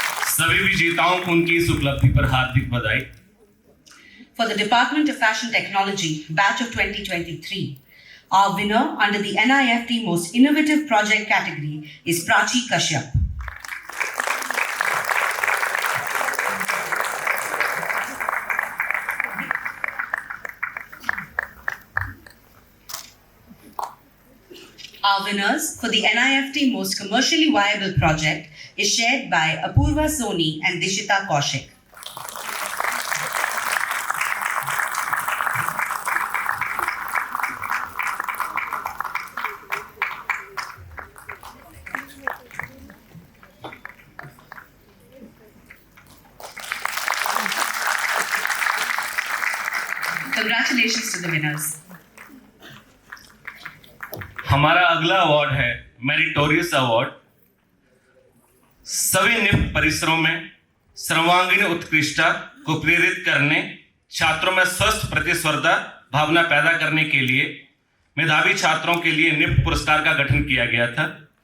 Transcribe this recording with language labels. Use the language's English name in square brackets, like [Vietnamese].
[Hindi] सभी विजेताओं को उनकी इस उपलब्धि पर हार्दिक बधाई। [English] For the Department of Fashion Technology, batch of 2023, our winner under the NIFT Most Innovative Project category is Prachi Kashyap. Our winners for the NIFT Most Commercially Viable Project is shared by Apurva Soni and Dishita Kaushik. Congratulations to the winners. [Hindi] हमारा अगला award है meritorious award. सभी NIFT परिसरों में सर्वांगीण उत्कृष्टता को प्रेरित करने, छात्रों में स्वस्थ प्रतिस्पर्धा भावना पैदा करने के लिए मेधावी छात्रों के लिए निफ्ट पुरस्कार का गठन किया गया था।